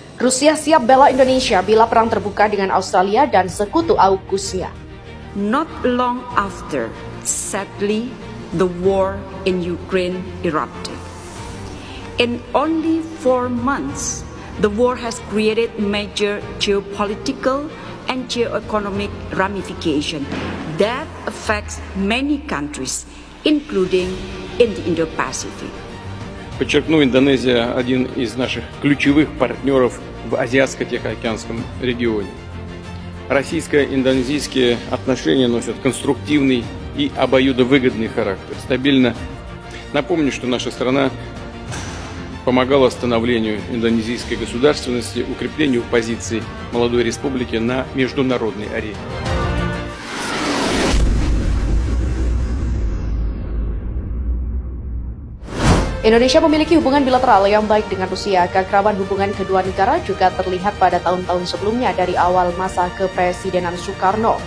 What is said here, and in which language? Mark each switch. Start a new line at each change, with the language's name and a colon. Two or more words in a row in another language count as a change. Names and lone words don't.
Indonesian: Rusia siap bela Indonesia bila perang terbuka dengan Australia dan sekutu AUKUS-nya.
English: Not long after, sadly, the war in Ukraine erupted. In only 4 months, the war has created major geopolitical and geoeconomic ramifications that affects many countries, including in the Indo-Pacific.
Russian: Подчеркну, Индонезия – один из наших ключевых партнеров в Азиатско-Тихоокеанском регионе. Российско-индонезийские отношения носят конструктивный и обоюдовыгодный характер. Стабильно. Напомню, что наша страна помогала становлению индонезийской государственности, укреплению позиций молодой республики на международной арене.
Indonesian: Indonesia memiliki hubungan bilateral yang baik dengan Rusia. Keakraban hubungan kedua negara juga terlihat pada tahun-tahun sebelumnya dari awal masa kepresidenan Soekarno.